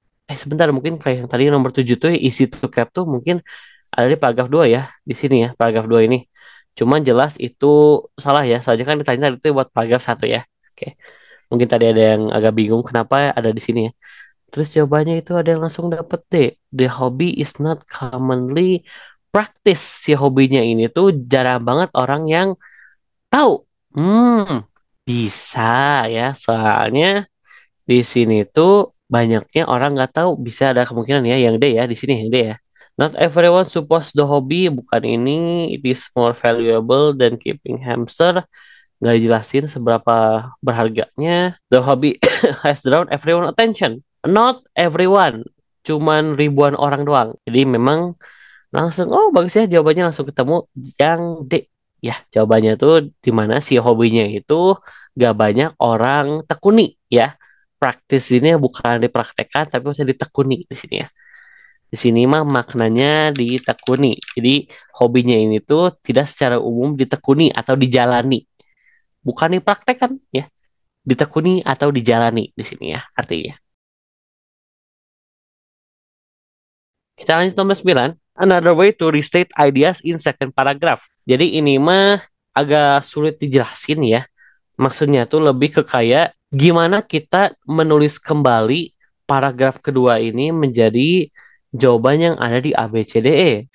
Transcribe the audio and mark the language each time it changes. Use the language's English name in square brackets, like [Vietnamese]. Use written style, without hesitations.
[Indonesian] Sebentar, mungkin kayak yang tadi nomor 7 tuh isi to cap tuh mungkin ada di paragraf 2 ya, di sini ya, paragraf 2 ini. Cuman jelas itu salah ya, soalnya kan ditanya tadi itu buat paragraf 1 ya. Oke. Mungkin tadi ada yang agak bingung kenapa ada di sini ya. Terus jawabannya itu ada yang langsung dapet D. [English] The hobby is not commonly practice. [Indonesian] Si hobinya ini tuh jarang banget orang yang tahu. Hmm, bisa ya, soalnya di sini tuh banyaknya orang nggak tahu. Bisa ada kemungkinan ya yang D ya, di sini yang D ya. [English] Not everyone supports the hobby, [Indonesian] bukan ini. [English] It is more valuable than keeping hamster. [Indonesian] Nggak dijelasin seberapa berharganya. [English] The hobby has drawn everyone attention. Not everyone, [Indonesian] cuman ribuan orang doang. Jadi memang langsung, oh bagus ya, jawabannya langsung ketemu yang D. Ya, jawabannya tuh di mana si hobinya itu gak banyak orang tekuni ya. Praktis ini bukan dipraktekkan tapi bisa ditekuni di sini ya. Di sini mah maknanya ditekuni. Jadi hobinya ini tuh tidak secara umum ditekuni atau dijalani. Bukan dipraktekkan ya. Ditekuni atau dijalani di sini ya artinya. Kita lanjut nomor 9. [English] Another way to restate ideas in second paragraph. [Indonesian] Jadi ini mah agak sulit dijelasin ya. Maksudnya tuh lebih ke kayak gimana kita menulis kembali paragraf kedua ini menjadi jawaban yang ada di A, B, C, D, E.